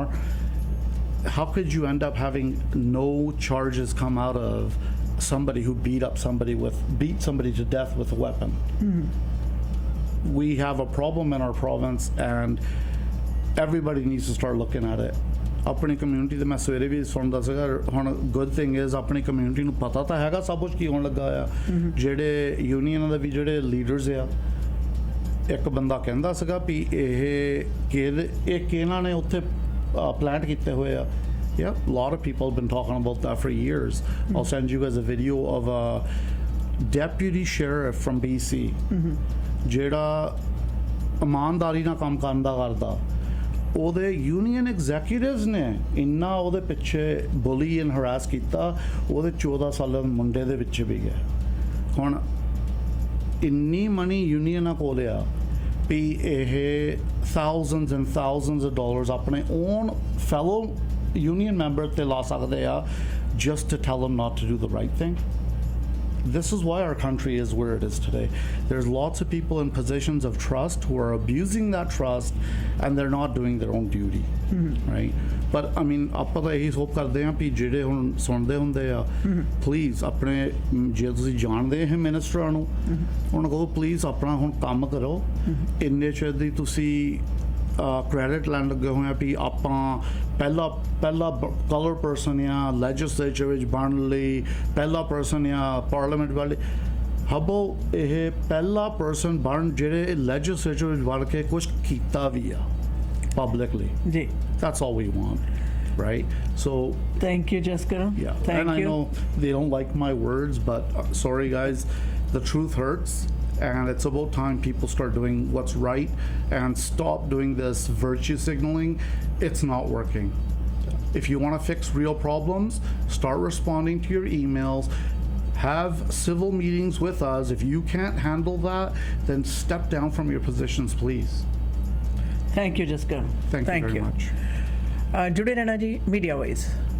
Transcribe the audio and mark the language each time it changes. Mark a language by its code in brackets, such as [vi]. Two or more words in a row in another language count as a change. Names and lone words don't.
[en] How could you end up having no charges come out of somebody who beat somebody to death with a weapon? We have a problem in our province, and everybody needs to start looking at it. [pa] ਆਪਣੀ ਕਮਿਊਨਿਟੀ ਦੇ ਮੈਂ ਸਵੇਰੇ ਵੀ ਸੁਣਦਾ ਸੀਗਾ। ਹੁਣ [en] good thing is [pa] ਆਪਣੀ ਕਮਿਊਨਿਟੀ ਨੂੰ ਪਤਾ ਤਾਂ ਹੈਗਾ ਸਭ ਕੁਝ ਕੀ ਹੋਣ ਲੱਗਾ ਆ। ਜਿਹੜੇ ਯੂਨੀਅਨਾਂ ਦੇ ਵੀ ਜਿਹੜੇ ਲੀਡਰਸ ਆ, ਇੱਕ ਬੰਦਾ ਕਹਿੰਦਾ ਸੀਗਾ ਵੀ ਇਹ ਕਿਹਨਾਂ ਨੇ ਉੱਥੇ ਪਲਾਂਟ ਕੀਤੇ ਹੋਏ ਆ। [en] Yeah, a lot of people have been talking about that for years. I'll send you guys a video of a deputy sheriff from BC [pa] ਜਿਹੜਾ ਇਮਾਨਦਾਰੀ ਨਾਲ ਕੰਮ ਕਰਦਾ। ਉਹਦੇ [en] union executives [pa] ਨੇ ਇੰਨਾ ਉਹਦੇ ਪਿੱਛੇ [en] bully and harass [pa] ਕੀਤਾ, ਉਹਦੇ 14 ਸਾਲਾਂ ਦੇ ਮੁੰਡੇ ਦੇ ਵਿੱਚ ਵੀ ਗਿਆ। ਹੁਣ ਇੰਨੀ ਮਨੀ ਯੂਨੀਅਨਾਂ ਕੋਲ ਆ ਵੀ ਇਹ [en] thousands and thousands of dollars [pa] ਆਪਣੇ [en] own fellow union member [pa] ਤੇ ਲਾ ਸਕਦੇ ਆ [en] just to tell them not to do the right thing. This is why our country is where it is today. There's lots of people in positions of trust who are abusing that trust, and they're not doing their own duty, right? But I mean, [pa] ਆਪਾਂ ਤਾਂ ਇਹੀ ਹੋਪ ਕਰਦੇ ਹਾਂ ਵੀ ਜਿਹੜੇ ਹੁਣ ਸੁਣਦੇ ਹੁੰਦੇ ਆ, ਪਲੀਜ਼ ਆਪਣੇ ਜੇ ਤੁਸੀਂ ਜਾਣਦੇ ਇਹ ਮਿਨਿਸਟਰਾਂ ਨੂੰ, ਉਹਨਾਂ ਕਹੋ ਪਲੀਜ਼ ਆਪਣਾ ਹੁਣ ਕੰਮ ਕਰੋ। ਇੰਨੇ ਚਿਰ ਦੀ ਤੁਸੀਂ ਕ੍ਰੈਡਿਟ ਲੈਣ ਲੱਗੇ ਹੋਏ ਆ ਵੀ ਆਪਾਂ ਪਹਿਲਾ [en] color person [pa] ਆ ਲੈਜਿਸਲੇਚਰ ਵਿੱਚ ਬਣਨ ਲਈ, ਪਹਿਲਾ ਪਰਸਨ ਆ ਪਾਰਲੀਮੈਂਟ ਵਾਲੇ। ਹਬੋ ਇਹ ਪਹਿਲਾ ਪਰਸਨ ਬਣ ਜਿਹੜੇ ਲੈਜਿਸਲੇਚਰ ਵਿੱਚ ਵੜ ਕੇ ਕੁਛ ਕੀਤਾ ਵੀ ਆ publicly. ਜੀ, [en] that's all we want, right? So thank you, Jessica. yeah, Thank and I you. know they don't like my words, but sorry guys, the truth hurts, and it's about time people start doing what's right and stop doing this virtue signaling. It's not working. If you want to fix real problems, start responding to your emails. Have civil meetings with us. If you can't handle that, then step down from your positions, please. thank you ਜਸਕਰਨ Thank you very much. [pa] ਜੁੜੇ ਰਹਿਣਾ ਜੀ [en] media wise